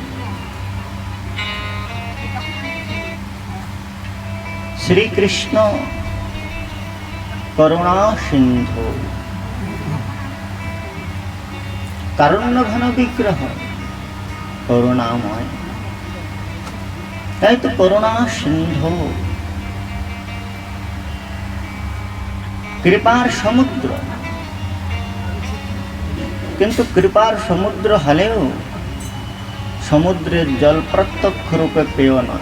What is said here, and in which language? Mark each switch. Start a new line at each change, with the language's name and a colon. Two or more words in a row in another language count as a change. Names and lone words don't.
Sanskrit: श्री कृष्ण करुणा सिंधु, कारुण्य घन विग्रह, करुणामय,
Bangla: তাই তো করুণা সিন্ধু, কৃপার সমুদ্র। কিন্তু কৃপার সমুদ্র হলেও সমুদ্রের জল প্রত্যক্ষ রূপে পেয় নয়।